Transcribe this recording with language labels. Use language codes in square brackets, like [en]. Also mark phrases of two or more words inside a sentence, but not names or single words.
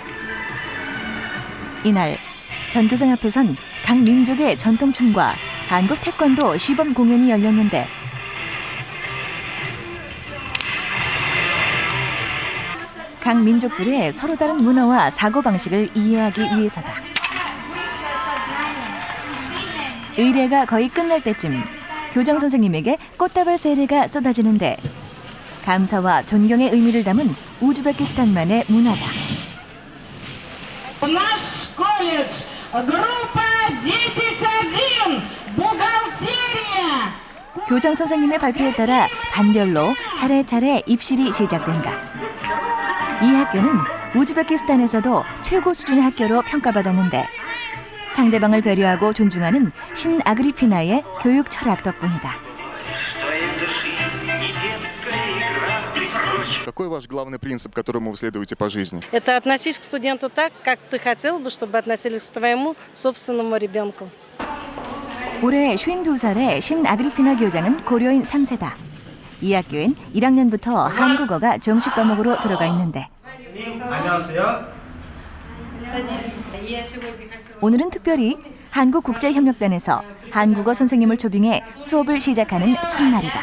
[ko] 이날 전교생 앞에선 각 민족의 전통춤과 한국 태권도 시범 공연이 열렸는데 각 민족들의 서로 다른 문화와 사고방식을 이해하기 위해서다. 의례가 거의 끝날 때쯤 교장 선생님에게 꽃다발 세례가 쏟아지는데 감사와 존경의 의미를 담은 우즈베키스탄만의 문화다. [ru] Наш колледж, группа 10-1, бухгалтерия. [ko] 교장 선생님의 발표에 따라 반별로 차례차례 입실이 시작된다. 이 학교는 우즈베키스탄에서도 최고 수준의 학교로 평가받았는데 상대방을 배려하고 존중하는 신 아그리피나의 교육 철학 덕분이다. [ru] Какой ваш главный принцип, которому вы следуете по жизни? Это относись к студенту так, как ты хотел бы, чтобы относились к твоему собственному ребенку. [ko] 올해 52살의 신 아그리피나 교장은 고려인 3세다. 이 학교엔 1학년부터 한국어가 정식 과목으로 들어가 있는데 안녕하세요. 오늘은 특별히 한국국제협력단에서 한국어 선생님을 초빙해 수업을 시작하는 첫날이다.